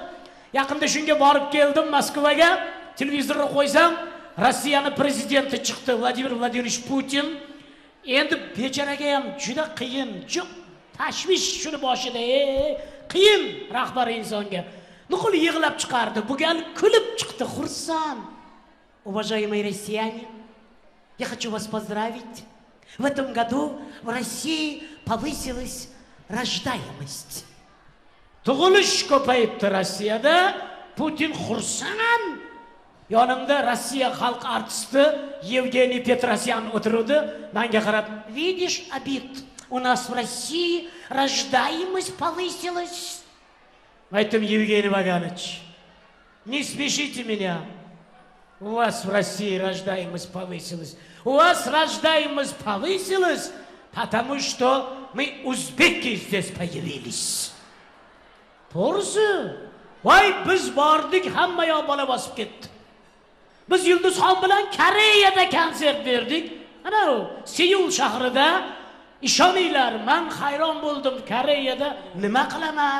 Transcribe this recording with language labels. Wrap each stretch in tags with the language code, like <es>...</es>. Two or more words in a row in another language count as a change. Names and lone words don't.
<uz>Yaqinda shunga borib keldim Moskvaga, televizorni qo'ysam, Rossiyaning prezidenti chiqdi, Vladimir Vladimirovich Putin. Endi bechoraga ham juda qiyin, tashvish shuni boshida, qiyin rahbar insonga. Nuqul yig'lab chiqardi. Bu gal kulib chiqdi, xursand.</uz> <ru>Уважаемые россияне, я хочу вас поздравить. В этом году в России повысилась rождаемость.</ru> <uz>Tug'ilish ko'payibdi Rossiyada. Putin xursand. Yonimda Rossiya xalq artisti Yevgeniy Petrosyan o'tirdi. Menga qarab,</uz> <ru>"Видишь, Abit, у нас в России рождаемость повысилась."</ru> <uz>Aytdim, Yevgeniy Vaganovich,</uz> <ru>не смешите меня. У вас в России рождаемость повысилась. У вас рождаемость повысилась, потому что мы узбеки здесь появились.</ru> <uz>To'g'risi, voy biz bordik, hamma yoq bola bosib ketdi. Biz Yulduzxon bilan Koreyada konsert berdik. Ana Seul shahrida ishoninglar, men hayron bo'ldim. Koreyada nima qilaman?</uz>